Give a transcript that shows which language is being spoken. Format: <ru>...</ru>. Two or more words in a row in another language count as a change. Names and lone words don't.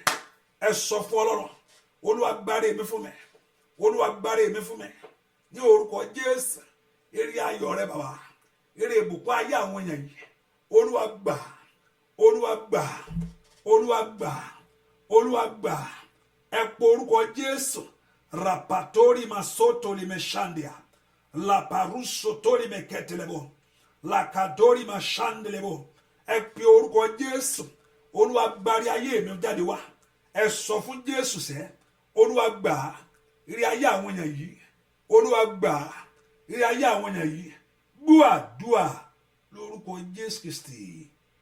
<yo>Ẹ sọ fún Ọlọ́run. Olúwa gbárí èmi fún mi. Olúwa gbárí èmi fún mi. Ní orúkọ Jésù. Ire ayọ̀ rẹ bàbá. Ire ìbùkún ayé àwọn èèyàn yìí. Olúwa gbà. Olúwa gbà. Olúwa gbà. Olúwa gbà. Ẹ pe orúkọ Jésù. Rapatori masoto limeshandia. La paruso tori meketelebo. La kadori mashandelebo. Ẹ pe orúkọ Jésù. Olúwa gbárí ayé mi jáde wá. Ẹ sọ fún Jésù sẹ́. Olúwa gbà. Ire ayé àwọn èèyàn yìí. Olúwa gbà. Ire ayé àwọn èèyàn yìí. Gbọ́ àdúà lórúkọ Jésù Kristi.</yo>